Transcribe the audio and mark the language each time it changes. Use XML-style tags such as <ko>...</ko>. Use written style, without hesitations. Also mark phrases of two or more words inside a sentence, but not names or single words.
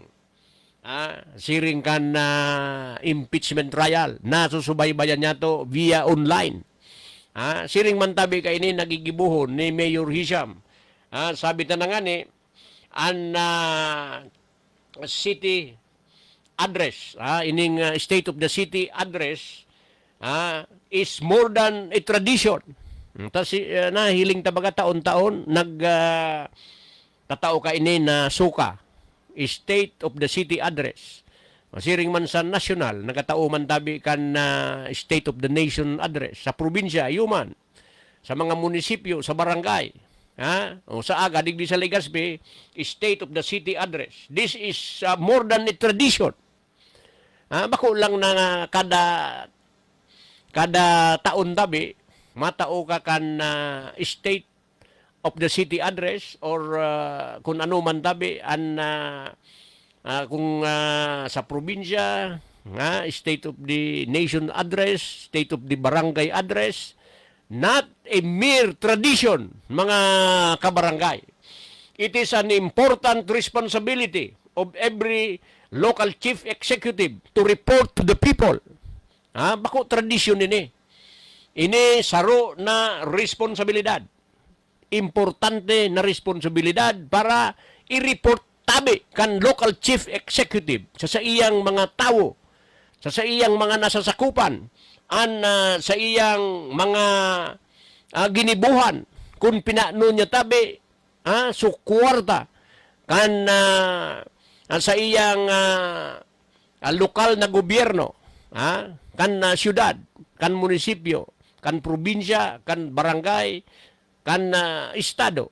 <bik>Siring kan impeachment trial. Nasusubaybayan niya to</bik> <en>via online.</en> <bik>Siring man tabi kainin nagigibuhon ni Mayor Hisham. Sabi ta na nga ni, ang city address, ining state of the city address,</bik> <en>is more than a tradition.</en> <bik>Tas nahiling tabaga taon-taon tatao ka ini na suka, state of the city address. Siring man sa national, nagatao man tabi kan state of the nation address. Sa probinsya, yuman. Sa mga munisipyo, sa barangay. O sa aga, digdi sa Legazpi, state of the city address.</bik> <en>This is more than a tradition.</en> <bik>Bako lang na kada taon tabi, matao ka kan state of the city address or kung ano man tabi kung sa probinsya,</bik> <en>state of the nation address, state of the barangay address, not a mere tradition,</en> <bik>mga kabarangay.</bik> <en>It is an important responsibility of every local chief executive to report to the people.</en> <bik>Bako tradisyon ini. Ini saro na responsibilidad. Importante na responsibilidad para i-report tabi kan</bik> <en>local chief executive</en> <bik>sa iyang mga tao, sa iyang mga nasasakupan, sa iyang mga ginibuhan kung pinano niya tabi sukwarta kan sa iyang lokal na gobyerno, kan syudad, kan munisipyo, kan probinsya, kan barangay, kan estado.</bik>